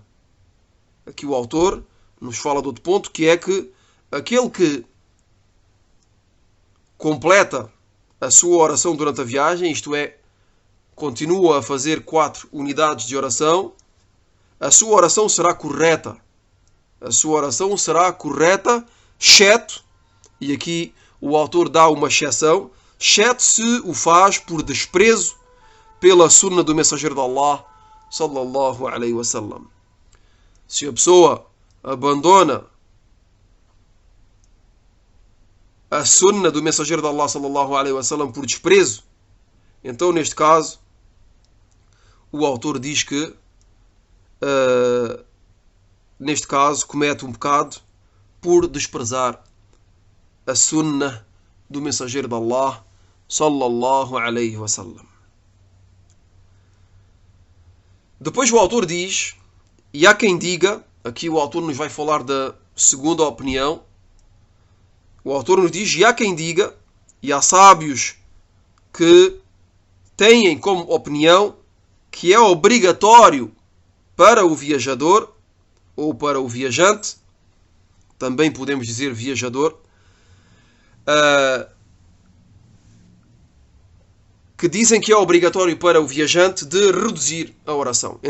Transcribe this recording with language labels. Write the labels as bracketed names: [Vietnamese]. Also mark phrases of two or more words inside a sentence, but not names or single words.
[Portuguese] Aqui o autor nos fala de outro ponto, que é que aquele que completa a sua oração durante a viagem, isto é, continua a fazer 4 unidades de oração, a sua oração será correta. A sua oração será correta, exceto, e aqui o autor dá uma exceção, exceto se o faz por desprezo pela sunna do mensageiro de Allah, [Arabic] صلى الله عليه وسلم. [Portuguese] Se a pessoa abandona a sunna do mensageiro de Allah, [Arabic] صلى الله عليه وسلم, [Portuguese] por desprezo, então neste caso o autor diz que neste caso comete um pecado por desprezar a sunna do mensageiro de Allah, [Arabic] صلى الله عليه وسلم. [Portuguese] Depois o autor diz, e há quem diga, aqui o autor nos vai falar da segunda opinião, o autor nos diz, e há quem diga, e há sábios que têm como opinião que é obrigatório para o viajador ou para o viajante, também podemos dizer viajador, que dizem que é obrigatório para o viajante de reduzir a oração.